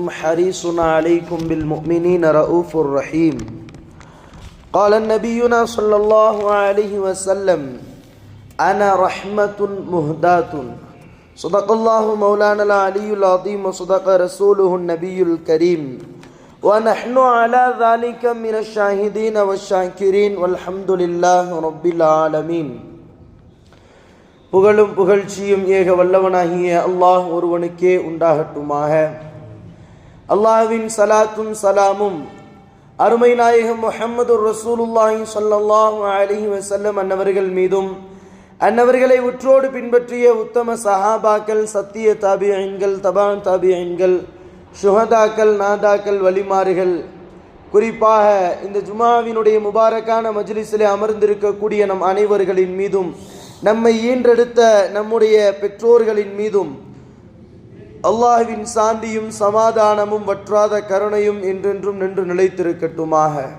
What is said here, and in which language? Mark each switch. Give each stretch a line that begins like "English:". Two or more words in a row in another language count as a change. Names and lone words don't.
Arabic: حريص عليكم بالمؤمنين رؤوف رحيم قال النبينا صلى الله عليه وسلم أنا رحمة مهداة صدق الله مولانا العلي العظيم وصدق رسوله النبي الكريم ونحن على ذلك من الشاهدين والشاكرين والحمد لله رب العالمين.
Tamil: புகழும் புகழ்ச்சியும் ஏக வல்லவனாகிய அல்லாஹ் ஒருவனுக்கே உண்டாகட்டுமாக. அல்லாஹ்வின் சலாத்தும் சலாமும் அருமை நாயகம் முஹம்மது
Arabic: رسول الله صلى الله عليه وسلم
Tamil: அன்னவர்கள் மீதும் அன்னவர்களை உற்றோடு பின்பற்றிய உத்தம சஹாபாக்கள், சத்திய தாபிஈன்கள், தபான் தாபிஈன்கள், ஷுஹதாக்கள், நாதாக்கள், வலிமார்கள், குறிப்பாக இந்த ஜுமாவினுடைய முபாரக்கான மஜ்லிஸிலே அமர்ந்திருக்கக்கூடிய நம் அனைவர்களின் மீதும், நம்மை ஈன்றெடுத்த நம்முடைய பெற்றோர்களின் மீதும் அல்லாஹ்வின் சாந்தியும் சமாதானமும் வற்றாத கருணையும் என்றென்றும் நின்று நிலைத்திருக்கட்டுமாக.